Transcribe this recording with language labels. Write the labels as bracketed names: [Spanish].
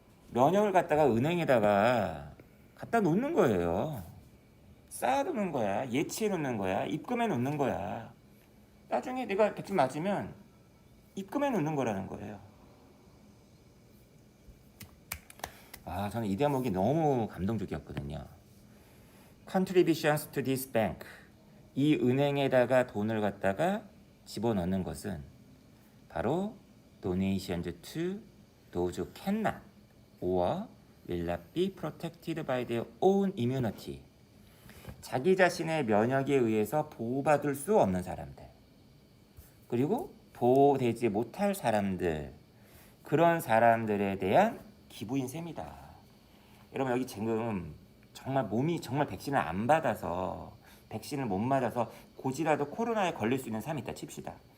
[Korean] 면역을 갖다가 은행에다가 갖다 놓는 거예요. 쌓아두는 거야. 예치해 놓는 거야. 입금해 놓는 거야. 나중에 내가 백신 맞으면 입금해 놓는 거라는 거예요. 저는 이 대목이 너무 감동적이었거든요. [English] Contributions to this bank. [Korean] 이 은행에다가 돈을 갖다가 집어넣는 것은 바로 [English] donations to those who cannot or will not be protected by their own immunity. [Korean] 자기 자신의 면역에 의해서 보호받을 수 없는 사람들, 그리고 보호되지 못할 사람들, 그런 사람들에 대한 기부인 셈이다. 여러분, 여기 지금 정말 몸이 정말 백신을 안 받아서, 백신을 못 맞아서 고지라도 코로나에 걸릴 수 있는 사람이 있다 칩시다.